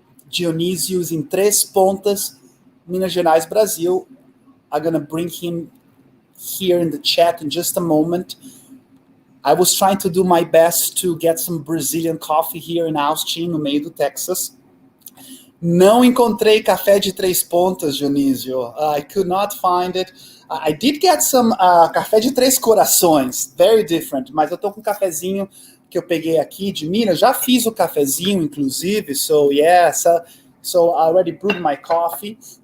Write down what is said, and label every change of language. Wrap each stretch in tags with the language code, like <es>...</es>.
<en>Dionisio is in Três Pontas, Minas Gerais, Brasil. I'm gonna bring him here in the chat in just a moment. I was trying to do my best to get some Brazilian coffee here in Austin,</en> <pt>no meio do Texas. Não encontrei café de Três Pontas, Dionisio.</pt> <en>I could not find it. I did get some café de Três Corações, very different,</en> <pt>mas eu tô com um cafezinho que eu peguei aqui de Minas. Já fiz o cafezinho, inclusive,</pt> <en>so yes, so I already brewed my coffee.</en>